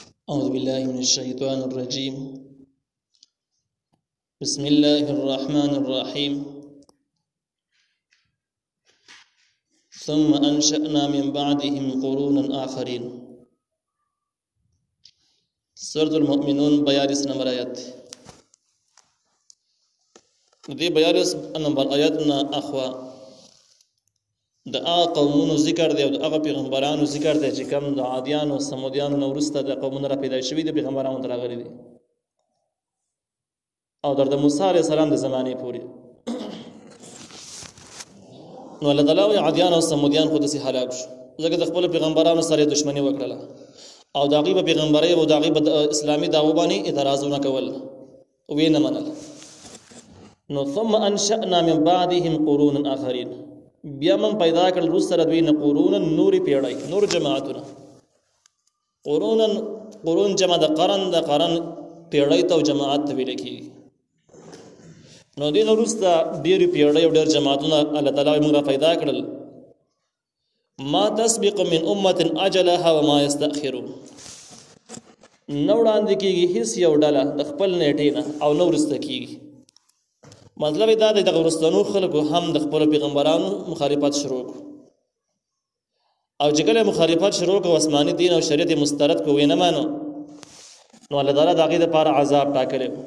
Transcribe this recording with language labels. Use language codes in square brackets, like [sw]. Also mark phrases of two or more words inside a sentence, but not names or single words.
[ar] أعوذ بالله من الشيطان الرجيم. بسم الله الرحمن الرحيم. ثم أنشأنا من بعدهم قرونا آخرين. [ps] سورة المؤمنون 42 نمبر آیات. دې 42 نمبر آیاتنا اخوا د هغه قومونو ذکر دی او د هغه پیغمبرانو ذکر دی چې کوم د عادیانو سمودیانو نه وروسته د قومونو را پیدا شوي د پیغمبرانو ته راغلي دي او د موسی علیه السلام د زمانې پورې. نو الله تعالی وایي عادیان او سمودیان خو داسې هلاک شو ځکه د خپلو پیغمبرانو سره یې دښمني وکړله او د هغوی په پیغمبرۍ او د هغوی په اسلامي دعوو باندې اعتراضونه کول او یې نه منل. نو [ar] ثم انشأنا من بعدهم قرونا آخرین، [ps] بیا من پیدا کړل وروسته د دوی نه قرونا نورې پیړۍ، نور جماعتونه. قرون جمع د قرن، د قرن پیړۍ ته او جماعت ته ویل کېږي. نو دې نه وروسته ډېرې پیړۍ او ډېر جماعتونه الله تعالی موږ را پیدا کړل. [ar] ما تسبق من امة اجلها وما يستأخرون، [ps] نه وړاندې کېږي هېڅ یو ډله د خپل نیټې نه او نه وروسته کېږي. مطلب دا دی دغه وروستنو خلکو هم د خپلو پیغمبرانو مخالفت شروع کړو او چې کله مخالفت شروع کړو آسماني دین او شریعت یې مسترد کړو ویې نه مانو، نو الله تعالی د هغې دپاره عذاب ټاکلی و.